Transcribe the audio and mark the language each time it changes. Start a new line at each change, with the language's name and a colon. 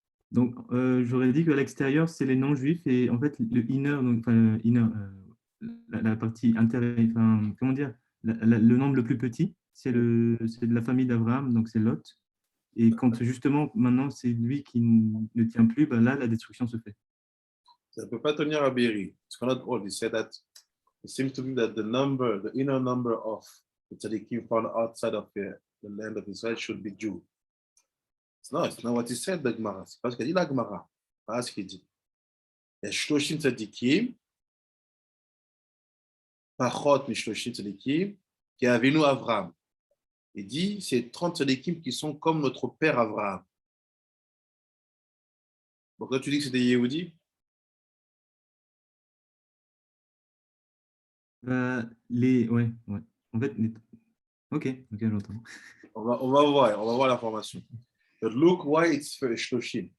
French: Donc, j'aurais dit qu'à l'extérieur, c'est les non-juifs, et en fait, le inner, donc, enfin, inner, la partie intérieure, enfin, comment dire, le nombre le plus petit, c'est de la famille d'Abraham, donc c'est Lot. Et quand justement, maintenant, c'est lui qui ne tient plus, ben là, la destruction se fait. Ça ne peut pas tenir à Béry.
English: It's cannot hold. He said that it seems to me that the inner number of the tzadikim found outside of the land of Israel should be Jew. It's not what he said, the Gemara.
French: C'est pas ce qu'a dit la Gemara. Pas ce qu'il dit. Il y a
Hebrew: Shloshim tzadikim, Pachot mishloshim tzadikim,
French: qui a Avinu Avraham. Il dit, c'est 30 tzadikim qui sont comme notre père Avraham. Donc là, tu dis que c'est des Yehudis? Ouais. En fait, ok, j'entends. On va voir l'information.
English: But look why it's Shloshim.